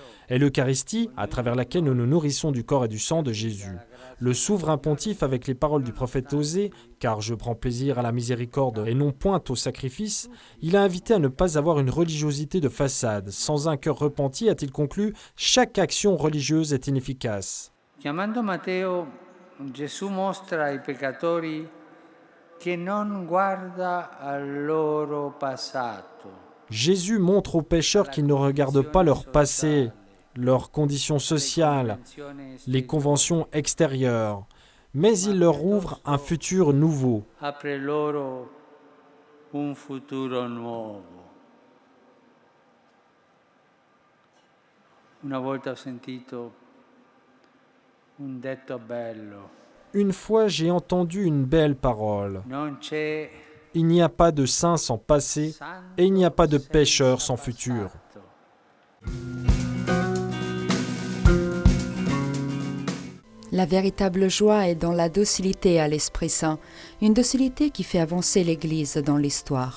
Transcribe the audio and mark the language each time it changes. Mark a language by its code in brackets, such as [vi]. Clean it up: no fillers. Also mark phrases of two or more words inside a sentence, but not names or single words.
[fr] Et l'Eucharistie, à travers laquelle nous nous nourrissons du corps et du sang de Jésus. Le souverain pontife, avec les paroles du prophète Osée, car je prends plaisir à la miséricorde et non point au sacrifice, il a invité à ne pas avoir une religiosité de façade. Sans un cœur repenti, a-t-il conclu, chaque action religieuse est inefficace. [it] Chiamando Matteo, Gesù mostra ai peccatori che non guarda al loro passato. [fr] Jésus montre aux pécheurs qu'ils ne regardent pas leur passé, leurs conditions sociales, les conventions extérieures, mais il leur ouvre un futur nouveau. [it] Apre loro un futuro nuovo. Una volta ho sentito un detto bello. [fr] Une fois, j'ai entendu une belle parole. [it] Non c'è [fr] Il n'y a pas de saint sans passé et il n'y a pas de pécheur sans futur. La véritable joie est dans la docilité à l'Esprit Saint, une docilité qui fait avancer l'Église dans l'histoire.